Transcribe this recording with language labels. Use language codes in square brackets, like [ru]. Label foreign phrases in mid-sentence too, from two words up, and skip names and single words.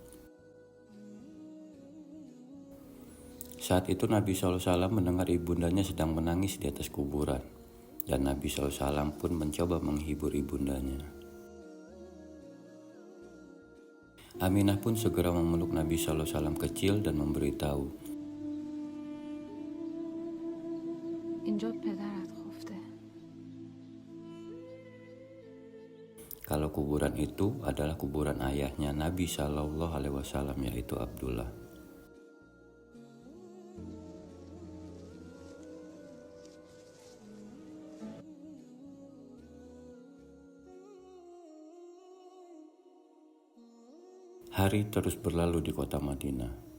[id] Saat itu Nabi SAW mendengar ibundanya sedang menangis di atas kuburan, dan Nabi SAW pun mencoba menghibur ibundanya. Aminah pun segera memeluk Nabi SAW kecil dan memberitahu, [fa] اینجا پدرت خفته. [id] kalau kuburan itu adalah kuburan ayahnya Nabi SAW, yaitu Abdullah. Hari terus berlalu di kota Madinah.